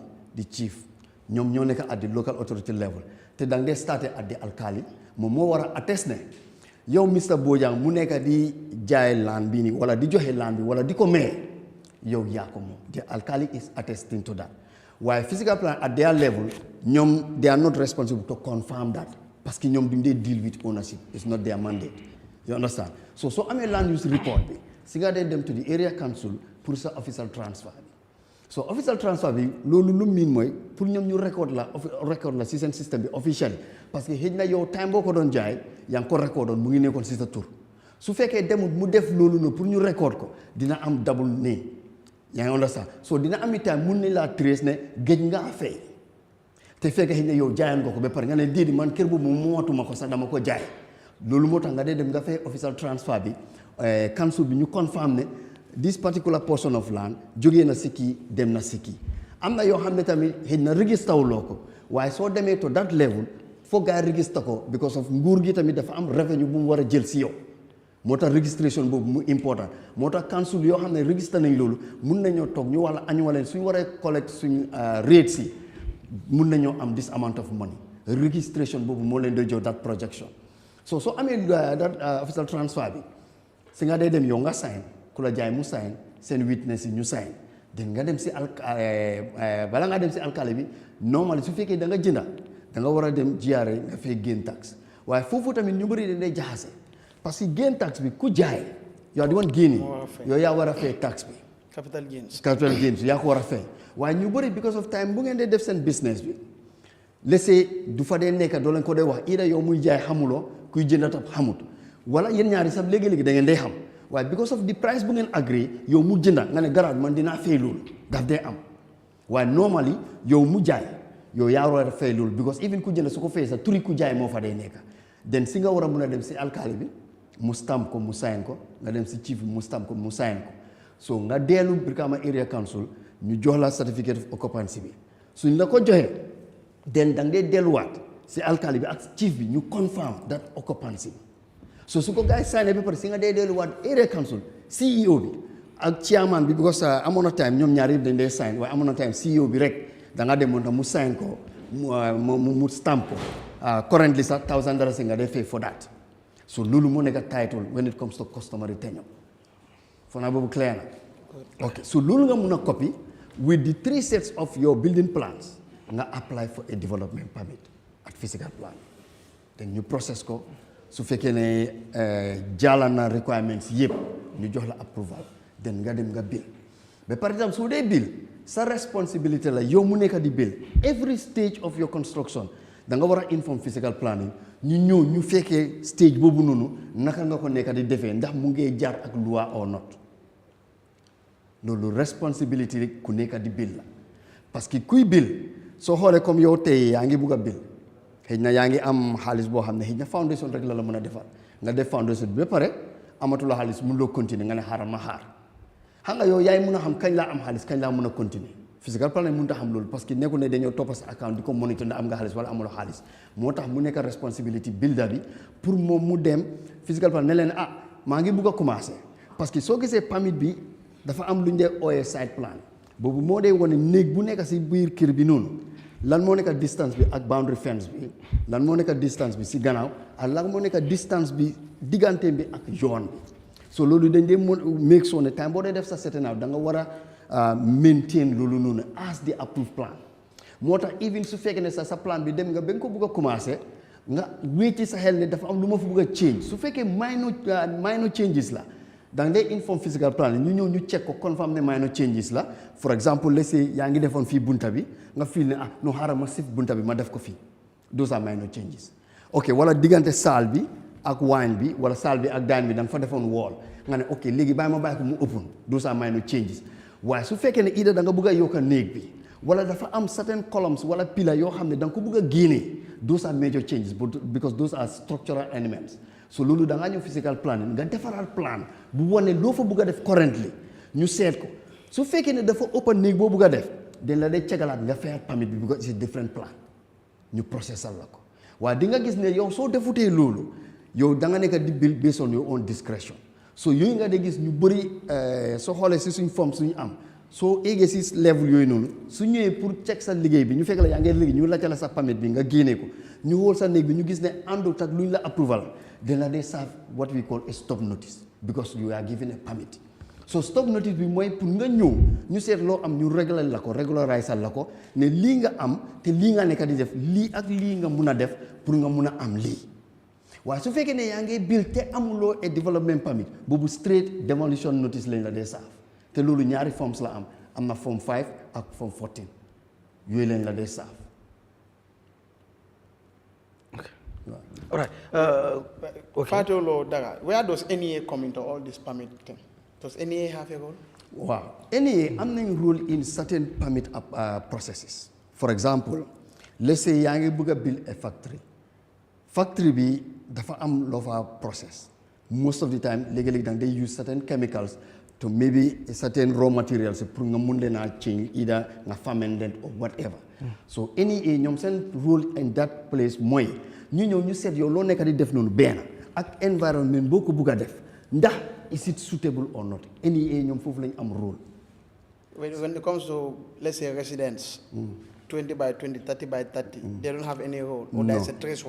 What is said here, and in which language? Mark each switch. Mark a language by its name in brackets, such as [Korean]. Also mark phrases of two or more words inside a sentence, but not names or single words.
[Wolof] di chief ñoom ñoo nekk [English] at the local authority level [Wolof] te da nga dee starté [English] at the alkali [Wolof] moom moo war a attest ne yow Mr Bojang mu nekk di jaay land bi nii wala di joxe land bi wala di ko maye yow yaa ko moom [English] the alkali is attesting to that [Wolof] waaye [English] physical plan at their level [Wolof] ñoom [English] they are not responsible to confirm that [French] parce que [Wolof] ñoom duñ dee deal [English] with ownership it's not their mandate you understand so [Wolof] soo amee [English] land use report [Wolof] bi si nga dee dem [English] to the area council [Wolof] pour sa [English] official transfer [Wolof] bi [English] so official transfer [Wolof] bi loolu lu miin mooy pour ñoom ñu record la si seen système bi officially [French] parce que [Wolof] xëy na yow time boo ko doon jaay yaa ngi ko recordoon mu ngi nekkoon si sa tur su fekkee demut mu def loolu noonu pour ñu record ko dina am [English] double name [Wolof] yaa ngi [English] understand so [Wolof] dina am itam mun nañ laa trace ne géej ngaa fay te fekkee xëy na yow jaayan nga ko ba pare nga ne déedéet man kër boobu mootuma ko sax dama ko jaay loolu moo tax nga dee dem nga fay official transfer bi council bi ñu confirm ne [English] this particular portion of land [Wolof] jógee na si kii dem na si kii am na yoo xam ne tamit xëy na register wuloo ko waaye soo demee [English] to that level [Wolof] foog gaa register ko [English] because of [Wolof] nguur gi tamit dafa am revenue bu mu war a jël si yow moo tax registration boobu mu important moo tax council yoo xam ne register nañ loolu mun nañoo toog ñu wala añ wala suñu waree collect suñu rate si mun nañoo am [English] this amount of money [Wolof] registration boobu moo leen doy jox [English] that projection so [Wolof] soo amee [English] that official transfer [Wolof] bi si nga dee dem yow nga sign ku la jaay mu sign seen witness yi ñu sign den nga dem si bala nga dem si alkali bi normal su fekkee da nga jënda da nga war a dem GRA nga fay [English] gain tax [Wolof] waaye foofu tamit ñu bëri dañ lay jaxase [French] parce que [English] gain tax [Wolof] bi ku jaay yow di woon génne yow yaa war a fay tax bi [English] capital gains [Wolof] yaa ko war a fay waaye ñu bëri [English] because of time [Wolof] bu ngeen dee def seen business bi laissez du fa dee nekk doo leen ko dee wax ida yow muy jaay xamuloo kuy jënd tam xamut wala yéen ñaari sax léegi-léegi da ngeen day xam waaye [English] because of the price [Wolof] bu ngeen agree yow mu jënda nga ne garaat man dinaa fay loolu daf dee am waaye normally yow mu jaay yow yaa war a fay loolu [English] because even [Wolof] ku jënd su ko fay sax turi ku jaay moo fa dee nekk den si nga war a mun a dem si alkaali bi mu stamp ko mu sign ko nga dem si chief bi mu stamp ko mu sign ko so nga dellu Brikama Area Council ñu jox la [English] certificate of occupancy [Wolof] bi suñ la ko joxee den da nga dee delluwaat si alkaali bi ak chief bi ñu [English] confirm that occupancy [Wolof] bi so su ko gars yi signé ba pare si nga dee delluwaat Area Council CEO bi ak chairman bi because amoon na time ñoom ñaar yëpp dañ dee sign waaye amoon na time CEO bi rek da nga demoon tam mu sign ko mu stamp ko currently sax $1,000 nga dee fay [English] for that so [Wolof] loolu moo nekk [English] title when it comes to customary tenure [Wolof] foo naa boobu clear na [English] ok so [Wolof] loolu nga mun a [English] copy with the 3 sets of your building plans [Wolof] nga [English] apply for a development permit at physical plan then [Wolof] ñu process ko su fekkee ne jàll na requirements yëpp ñu jox la approval den nga dem nga bill ba [French] par exemple [Wolof] su dee bill sa responsibility la yow mu nekk di bill [English] every stage of your construction [Wolof] da nga war a [English] inform physical planning [Wolof] ñu ñëw ñu fekkee stage boobu noonu naka nga ko nekk di defee ndax mu ngi jaar ak loi [English] or not [Wolof] loolu responsibility ku nekk di bill la [French] parce que [Wolof] kuy bill soo xoolee comme yow tey yaa ngi bugg a bill xëy na yaa ngi am xaalis boo xam ne xëy na foundation rek la mën a defar nga def foundation bi ba pare amatuloo xaalis mun loo continuer nga ne xaaral ma xaar xam nga yow yaay mun a xam kañ laa am xaalis kañ laa mun a continuer [English] physical planning [Wolof] mënut a xam loolu [French] parce que [Wolof] nekkul ne dañoo toppa sa account di ko monitor ndax am nga xaalis wala amuloo xaalis moo tax mu nekk [English] responsibility builder [Wolof] bi pour moom mu dem [English] physical planning [Wolof] ne leen maa ngi bugg a commencer [French] parce que [Wolof] soo gisee permit bi dafa am lu ñu dee ooyee [English] site plan [Wolof] boobu moo dee wane néeg bu nekk si biir kër bi noonu lan moo nekk distance bi ak [English] boundary fence [Wolof] bi lan moo nekk distance bi si gannaaw ak lan moo nekk distance bi diggante bi ak yoon bi so loolu dañ dee [English] make sure [Wolof] ne time boo dee def sa [English] setting out [Wolof] da nga war a maintain loolu noonu [English] as the approved plan [Wolof] moo tax even su fekkee ne sa plan bi dem nga ba nga ko bugg a commencé nga wéeti sa xel ne dafa am lu ma fa bugg a change su fekkee [English] minor changes [Wolof] la da nga dee [English] inform physical plan [Wolof] ñu ñëw ñu check ko confirm ne [English] minor changes [Wolof] la [English] for example let's say [Wolof] yaa ngi defoon fii bunta bi nga feel ne no xaaral ma sif bunta bi ma def ko fii [English] those are minor changes ok [Wolof] wala diggante salle bi ak waañ bi wala salle bi ak daan bi da nga fa defoon wall nga ne ok léegi bàyyi ma bàyyi ko mu [English] open those are minor changes [Wolof] waaye su fekkee ne ida da nga bëgg a yokk a néeg bi wala dafa am [English] certain columns [Wolof] wala pila yoo xam ne da nga ko bëgg a génne [English] those are major changes because those are structural elements so [Wolof] loolu da ngaa ñëw [English] physical planning [Wolof] nga defaral plan bu wane loo fa bëgg a def currently ñu seet ko su fekkee ne dafa open néeg boo bëgg a def dañ la day cegalaat nga fayal permit bi [English] because it's a different plan [Wolof] ñu processal la ko waaye di nga gis ne yow soo defutee loolu yow da nga nekk di bill [English] based on your own discretion so [Wolof] yooyu nga de gis ñu bëri soo xoolee si suñ forme suñu am soo eggee si level yooyu noonu su ñëwee pour check sa liggéey bi ñu fekk la yaa ngi liggéey ñu laajte la sa permit bi nga génnee ko ñu wóor sa néeg bi ñu gis ne àndut ak luñ la [English] approval then [Wolof] la day [English] serve what we call a stop notice because you are given a permit so stop notice [Wolof] bi mooy pour nga ñëw ñu seet loo am ñu régulariser la ko ne lii nga am te lii nga nekk di def lii ak lii nga mun a def pour nga mun a am lii waaye su fekkee ne yaa ngi build te amuloo [English] a development permit [Wolof] boobu [English] straight demolition notice [Wolof] lañ la dee serve te loolu ñaari forms la am na form 5 ak form 14 yooyu lañ la dee serve. [English] All right. Okay. Fatolo Daga, where does NEA come into all this permit thing? Does NEA have a role? Wow. NEA [Wolof] am nañ [English] role in certain permit processes. For example, let's say [Wolof] yaa ngi bëgg a [English] build a factory [Wolof] bi dafa am loo fa [English] process most of the time [Wolof] léegi-léegi da nga day [English] use certain chemicals to maybe certain raw materials [Wolof] pour nga mun leen a [English] change either nga ferment or whatever. [Wolof] So NEA ñoom seen role [English] in that place [Wolof] mooy ñu ñëw ñu seet yow loo nekk di def noonu benn ak environnement boo ko bugg a def ndax [English] is it suitable or not [Wolof] NEA ñoom foofu lañ am role. [English] When it comes to let's say residents, 20 by 20, 30 by 30, they don't have any role or there's a threshold.